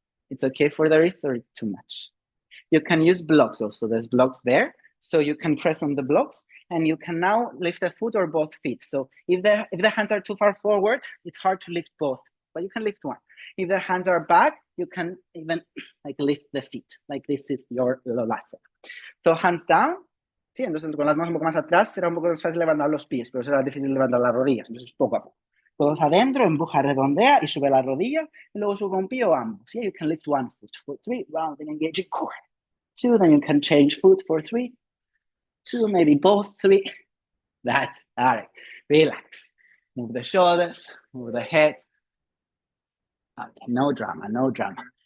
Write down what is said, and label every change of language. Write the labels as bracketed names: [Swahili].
[English] It's okay for the wrist or it's too much. You can use blocks also. There's blocks there. So you can press on the blocks and you can now lift a foot or both feet. So if the hands are too far forward, it's hard to lift both, but you can lift one. If the hands are back, you can even like lift the feet. Like this is your vinyasa. So hands down. [Spanish] Sí, entonces con las manos un poco más atrás será un poco más fácil levantar los pies, pero será difícil levantar las rodillas. Entonces poco a poco. Todos adentro, empuja, redondea y sube la rodilla. Y luego sube un pie o ambos. [English] Yeah, you can lift one foot for 3, round and engage core. 2, then you can change foot for 3, 2, maybe both 3. That's all right. Relax. Move the shoulders, move the head. Okay, no drama, no drama.